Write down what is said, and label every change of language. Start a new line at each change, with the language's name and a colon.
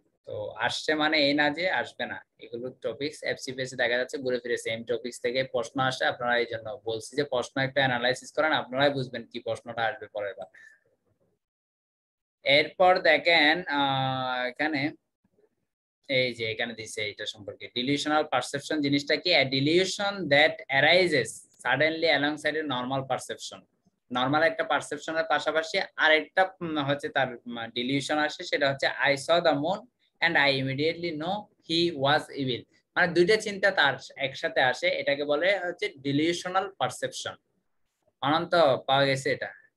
Bangla: তো আসছে মানে এই না যে আসবে না, এগুলো টপিকস এফসিপিএস দেখা যাচ্ছে ঘুরে ফিরে সেম টপিকস থেকে প্রশ্ন আসে। আপনারা এই জন্য বলছি যে প্রশ্ন একটা অ্যানালাইসিস করেন, আপনারাই বুঝবেন কি প্রশ্নটা আসবে পরের বার। এরপর দেখেন এখানে এই যে এখানে দিছে এটা সম্পর্কে ডিলিউশনাল পারসেপশন জিনিসটা কি?
English: a delusion that arises suddenly alongside a normal perception।
Bangla: Normal একটা পারসেপশনের পাশাপাশি আরেকটা হচ্ছে তার ডিলিউশন আসে, সেটা হচ্ছে
English: I saw the moon and I immediately know he was evil।
Bangla: মানে দুইটা চিন্তা তার একসাথে আসে, এটাকে বলে হচ্ছে ডিলিউশনাল পারসেপশন। অনন্ত পাওয়া গেছে এটা।